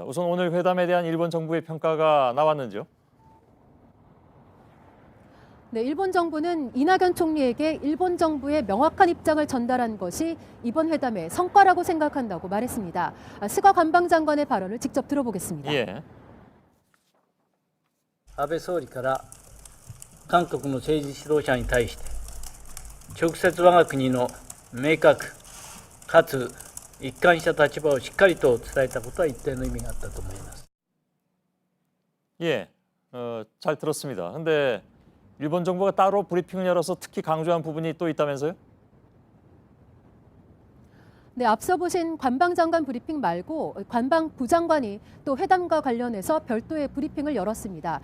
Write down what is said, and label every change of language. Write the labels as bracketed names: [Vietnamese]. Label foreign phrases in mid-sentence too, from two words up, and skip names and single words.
[Korean] 우선 오늘 회담에 대한 일본 정부의 평가가 나왔는지요? 네, 일본 정부는 이낙연 총리에게 일본 정부의 명확한 입장을 전달한 것이 이번 회담의 성과라고 생각한다고 말했습니다. 스가 관방장관의 발언을 직접 들어보겠습니다. 예. [Japanese] 安倍総理から韓国の政治指導者に対して直接我が国の明確かつ一貫した立場をしっかりと伝えたことは一定の意味があったと思います。 [Korean] 예, 잘 들었습니다. 근데 일본 정부가 따로 브리핑을 열어서 특히 강조한 부분이 또 있다면서요? 네, 앞서 보신 관방장관 브리핑 말고 관방부 장관이 또 회담과 관련해서 별도의 브리핑을 열었습니다.